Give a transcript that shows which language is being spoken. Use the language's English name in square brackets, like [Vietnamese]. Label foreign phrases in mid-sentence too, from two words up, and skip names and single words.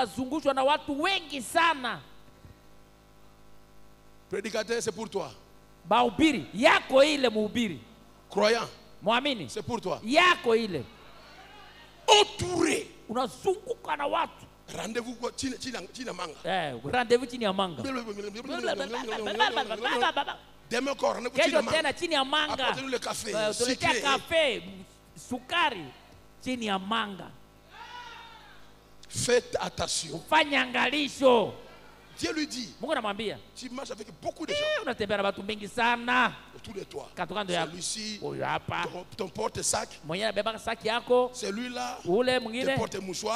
[French] Prédicateur, c'est pour toi. Croyant, c'est pour toi. Entouré. Rendez-vous [Swahili] chini ya manga. [French] Demain encore, rendez-vous [Swahili] chini ya manga. [French] Apportez-nous le café. [Swahili] Sukari chini ya manga. [French] Faites attention. Dieu lui dit, tu marches avec beaucoup de gens. Autour de toi. Celui-ci, ton porte-sac. Celui-là, ton porte-mouchoir.